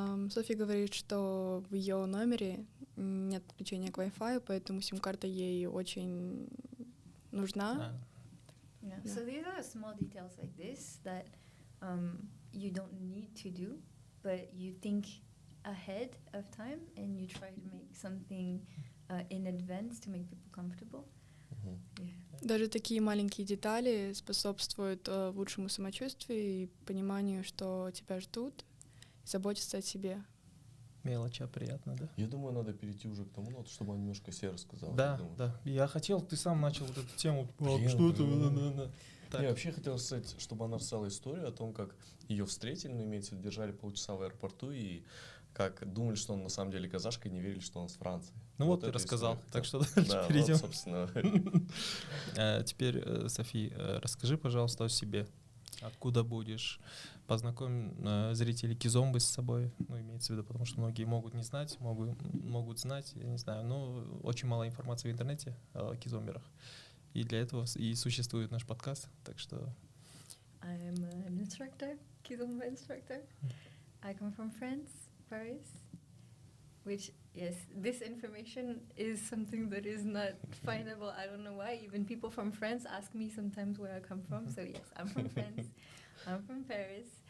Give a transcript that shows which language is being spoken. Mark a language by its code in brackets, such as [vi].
[ru] Софи говорит, что в ее номере нет подключения к Wi-Fi, поэтому сим-карта ей очень нужна. [en] Yeah. So these are small details like this that you don't need to do, but you think ahead of time and you try to make something in advance to make people comfortable. Yeah. [ru] Даже такие маленькие детали способствуют лучшему самочувствию и пониманию, что тебя ждут, и заботятся о себе. Мелочи, а приятно, да? Я думаю, надо перейти уже к тому, чтобы он немножко себе рассказал. Да. Я хотел, ты сам начал вот эту тему. Что это? Я вообще хотел сказать, чтобы она рассказала историю о том, как ее встретили, но имеется в виду, держали полчаса в аэропорту и как думали, что он на самом деле казашка, и не верили, что он с Франции. Ну вот ты рассказал, так что дальше перейдем. Вот, собственно. Теперь, Софи, расскажи, пожалуйста, о себе. Откуда будешь? Познакомь зрителей Кизомбы с собой. Ну, имеется в виду, потому что многие могут не знать, могут знать, я не знаю. Но очень мало информации в интернете о кизомберах. И для этого и существует наш подкаст. Так что... [en] I'm an instructor, Kizomba instructor. I come from France, Paris. Which, yes, this information is something that is not findable. I don't know why. Even people from France ask me sometimes where I come from. So yes, I'm from France. I'm from Paris.